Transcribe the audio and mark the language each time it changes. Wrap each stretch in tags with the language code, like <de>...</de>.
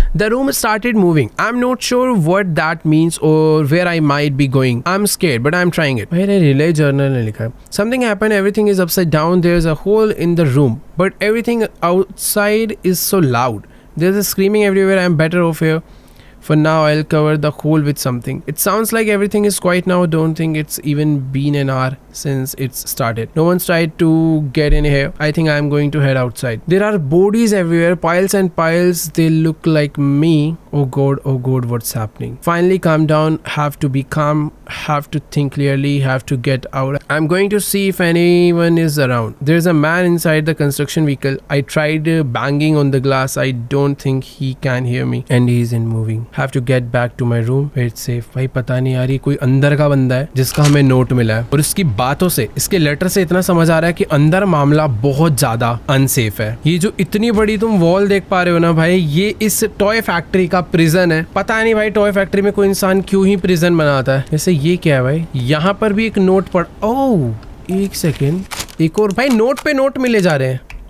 <en>The room started moving, I am not sure what that means और where I might be going, I am scared but I am trying it.</en> <hi>भाई relay journal ने लिखा है,</hi> <en>Something happened, everything is upside down, there is a hole in the room but everything outside is so loud, there is a screaming everywhere, I am better off here. For now, I'll cover the hole with something. It sounds like everything is quiet now. Don't think it's even been an hour since it's started. No one's tried to get in here. I think I'm going to head outside. There are bodies everywhere, piles and piles. They look like me. Oh God, what's happening? Finally, calm down. Have to be calm. Have to think clearly. Have to get out. I'm going to see if anyone is around. There's a man inside the construction vehicle. I tried banging on the glass. I don't think he can hear me. And he isn't moving. Have to get back to my room. It's safe.</en> <hi>भाई पता नहीं यार, ये कोई अंदर का बंदा है जिसका हमें नोट मिला है, और इसकी बातों से, इसके लेटर से इतना समझ आ रहा है कि अंदर मामला बहुत ज्यादा अनसेफ है। ये जो इतनी बड़ी तुम वॉल देख पा रहे हो ना भाई, ये इस टॉय फैक्ट्री का प्रिजन है। पता नहीं भाई टॉय फैक्ट्री में कोई इंसान क्यों ही प्रिजन बनाता है। जैसे ये क्या है भाई, यहाँ पर भी एक नोट पढ़, ओह एक सेकेंड, एक और भाई नोट पे नोट मिले जा रहे हैं।</hi>